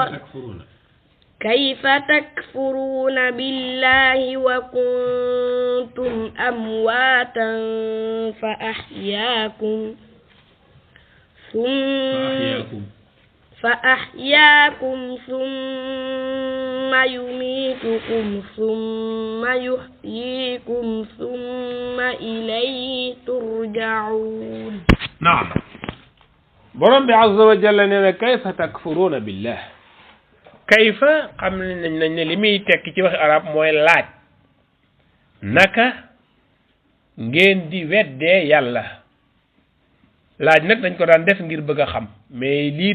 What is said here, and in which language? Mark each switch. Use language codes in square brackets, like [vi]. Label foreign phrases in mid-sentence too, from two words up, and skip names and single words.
[ar] كيف تكفرون بالله وكنتم أمواتا فأحياكم ثم يميتكم ثم يحييكم ثم إليه ترجعون [wo] نعم borom bi [ar] عز وجل [wo] neena [ar] كيف تكفرون بالله كيف [wo] xam nañ ne limi tek ci wax arab moy laaj naka ngeen di wedde yalla laaj nak dañ ko daan def ngir bëgg xam mais li